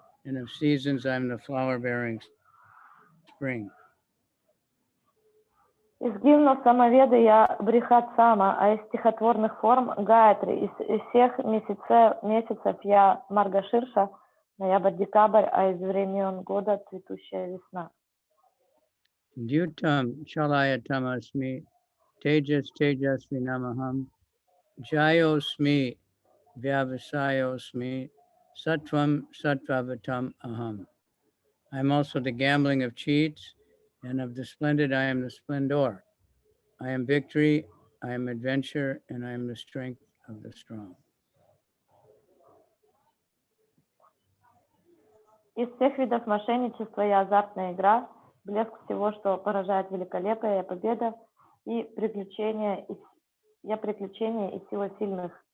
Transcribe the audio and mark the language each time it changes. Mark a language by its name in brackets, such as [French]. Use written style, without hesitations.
[English] And of seasons, I am the flower-bearing spring. [Russian] Из гимнов самоведа я Брихат Сама, а из стихотворных форм Гаятри. Из всех месяцев я Маргаширша, ноябрь-декабрь, а из времен года цветущая весна. [Sanskrit] Dyutam Chalayatam Tejasvi Namaham Jayosmi Vyavasayosmi Sattvam Sattvavatam Aham. [English] I am also the gambling of cheats, and of the splendid I am the splendor. I am victory, I am adventure, and I am the strength of the strong. [Russian] Из всех видов мошенничества я азартная игра, блеск всего, что поражает великолепие, я победа и приключения, и сила сильных.